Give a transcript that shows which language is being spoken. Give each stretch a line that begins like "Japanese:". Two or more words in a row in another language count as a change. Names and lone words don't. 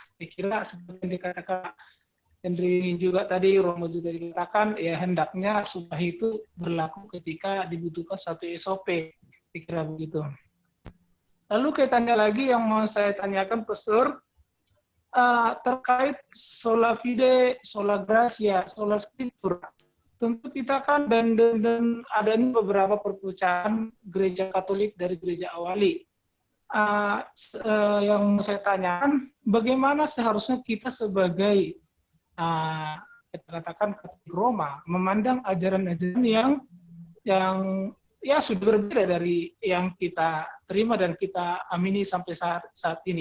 Indonesian: Saya kira seperti yang dikatakan Henry juga tadi, Romo juga dikatakan, ya hendaknya sumpah itu berlaku ketika dibutuhkan satu SOP, saya kira begitu. Lalu kaitannya lagi yang mau saya tanyakan, Pastor, terkait
Latin: sola fide, sola gratia, sola scriptura.
Indonesian: Tentu kita kan dan adanya beberapa perpecahan gereja Katolik dari gereja awali. Yang mau saya tanyakan, bagaimana seharusnya kita sebagai kita katakan Katolik Roma memandang ajaran-ajaran yang ya sudah berbeda dari yang kita terima dan kita amini sampai saat ini.